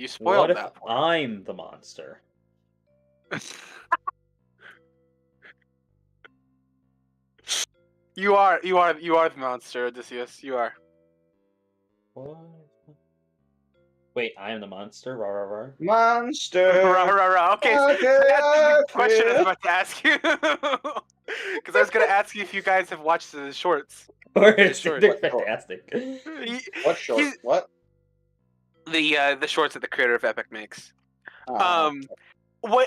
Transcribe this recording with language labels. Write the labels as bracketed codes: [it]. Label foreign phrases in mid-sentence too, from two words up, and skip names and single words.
[en] You spoiled that. What if I'm the monster? You are the monster, Odysseus. You are. What? Wait, I am the monster? Rah, rah, rah. Monster. Rah, rah, rah. Okay, so that's the question I was about to ask you. Because I was going to ask you if you guys have watched the shorts. They're short. fantastic. What short? What? The shorts that the creator of Epic makes. What?